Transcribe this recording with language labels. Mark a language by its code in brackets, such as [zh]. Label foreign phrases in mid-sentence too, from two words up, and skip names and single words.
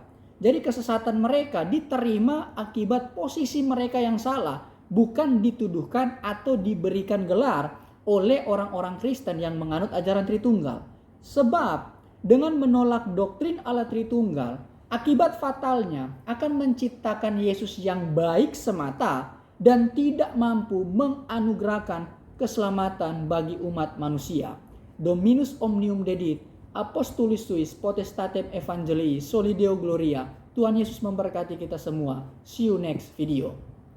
[id] Jadi kesesatan mereka diterima akibat posisi mereka yang salah, bukan dituduhkan atau diberikan gelar oleh orang-orang Kristen yang menganut ajaran Tritunggal. Sebab dengan menolak doktrin Allah Tritunggal, akibat fatalnya akan menciptakan Yesus yang baik semata dan tidak mampu menganugerahkan keselamatan bagi umat manusia. [la] Dominus omnium dedit, apostolis suis potestatem evangelii, solideo gloria. [id] Tuhan Yesus memberkati kita semua. [en] See you next video.